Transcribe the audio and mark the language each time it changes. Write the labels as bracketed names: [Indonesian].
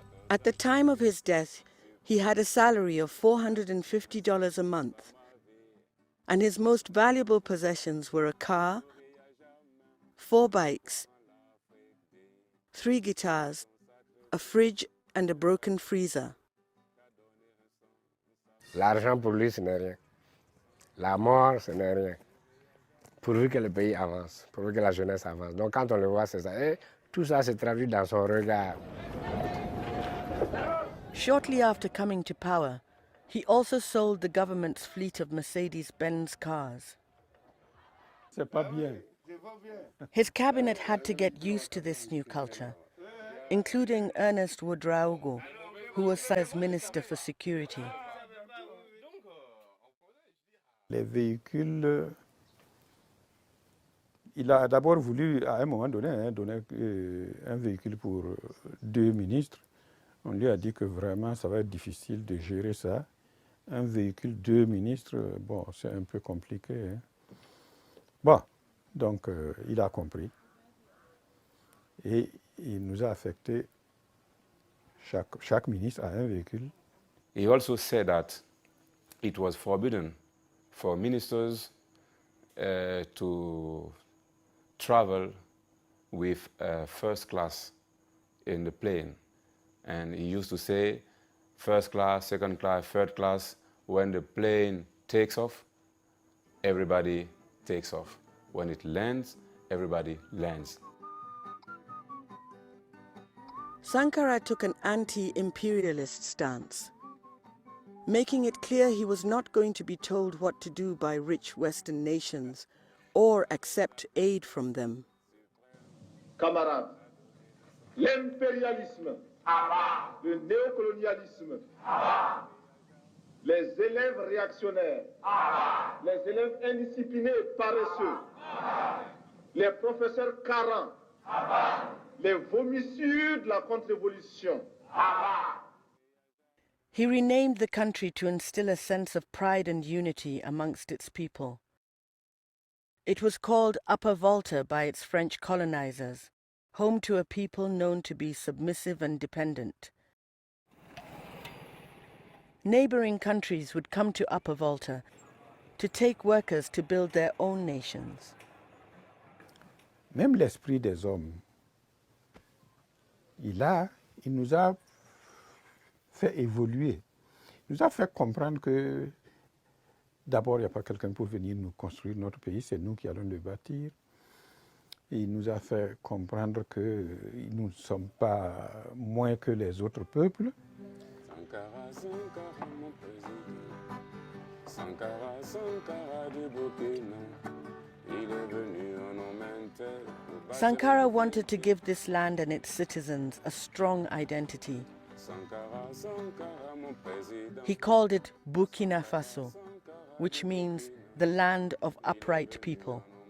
[English] At the time of his death, he had a salary of $450 a month, and his most valuable possessions were a car, 4 bikes, 3 guitars, a fridge and a broken freezer. [French] L'argent pour lui, ce n'est rien. La mort, ce n'est rien. Pourvu que le pays avance, pourvu que la jeunesse avance. Donc quand on le voit, c'est ça. Et tout ça se traduit dans son regard. [English] Shortly after coming to power, he also sold the government's fleet of Mercedes-Benz cars. [French] C'est pas bien. [English] His cabinet had to get used to this new culture, including Ernest Ouedraogo, who was as Minister for Security. [French] Les véhicules, il a d'abord voulu, à un moment donné, donner un véhicule pour 2 ministres. On lui a dit que vraiment, ça va être difficile de gérer ça. Un véhicule, 2 ministres, bon, c'est un peu compliqué. Hein. Bon, donc il a compris. Et il nous a affecté, chaque ministre a un véhicule. [English] He also said that it was forbidden for ministers to travel with first class in the plane. And he used to say first class, second class, third class. When the plane takes off, everybody takes off. When it lands, everybody lands. Sankara took an anti-imperialist stance, making it clear he was not going to be told what to do by rich Western nations or accept aid from them. [French] Camarades, l'impérialisme, le néocolonialisme, les élèves réactionnaires, les élèves indisciplinés et paresseux, les professeurs carents, les vomissures de la contre-révolution. [English] He renamed the country to instill a sense of pride and unity amongst its people. It was called Upper Volta by its French colonizers, home to a people known to be submissive and dependent. Neighboring countries would come to Upper Volta to take workers to build their own nations. [French] Même l'esprit des hommes, il nous a fait évoluer. Il nous a fait comprendre que d'abord, il n'y a pas quelqu'un pour venir nous construire notre pays, c'est nous qui allons le bâtir. Et il nous a fait comprendre que nous ne sommes pas moins que les autres peuples. Sankara, Sankara, mon président. Sankara, Sankara du Burkina. Il est venu en Omentel. [English] Sankara wanted to give this land and its citizens a strong identity. [French] Sankara, Sankara, mon président. [English] He called it Burkina Faso, which means the land of upright people.